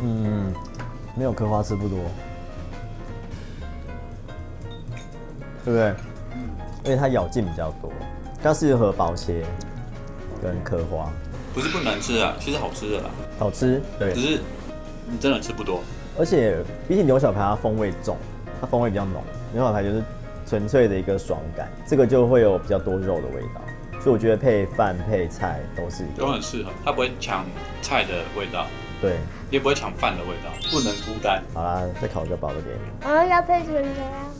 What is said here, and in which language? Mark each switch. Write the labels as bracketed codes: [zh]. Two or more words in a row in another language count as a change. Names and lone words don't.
[zh] 沒有刻花吃不多，對不對？因為它咬勁比較多，它適合薄切跟刻花。不是不能吃啊，其實好吃的啦。好吃，对。只是你真的吃不多。而且比起牛小排，它風味重，它風味比較濃。牛小排就是純粹的一個爽感，這個就會有比較多肉的味道。所以我覺得配飯配菜都很適合，它不會搶菜的味道，對，也不會搶飯的味道，不能孤單。好啦，再烤一個薄的給你。然後要配水的呀。